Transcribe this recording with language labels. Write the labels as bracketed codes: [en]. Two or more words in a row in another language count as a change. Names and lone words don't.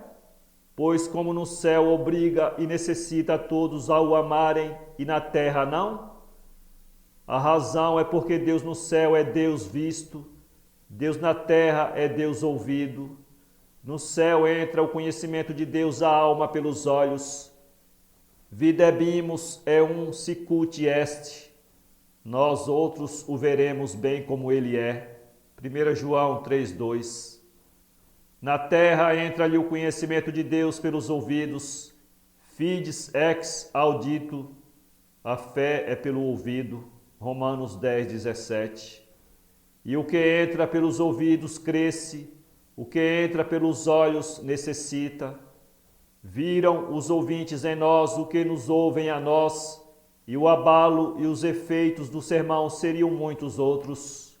[pt] Pois como no céu obriga e necessita a todos a o amarem e na terra não? A razão é porque Deus no céu é Deus visto, Deus na terra é Deus ouvido. No céu entra o conhecimento de Deus à alma pelos olhos. [la] Videbimus é um sicut est. [pt] Nós outros o veremos bem como ele é. 1 João 3,2. Na terra entra-lhe o conhecimento de Deus pelos ouvidos. [la] Fides ex audito. [pt] A fé é pelo ouvido. Romanos 10,17. E o que entra pelos ouvidos cresce, o que entra pelos olhos necessita. Viram os ouvintes em nós o que nos ouvem a nós, e o abalo e os efeitos do sermão seriam muitos outros.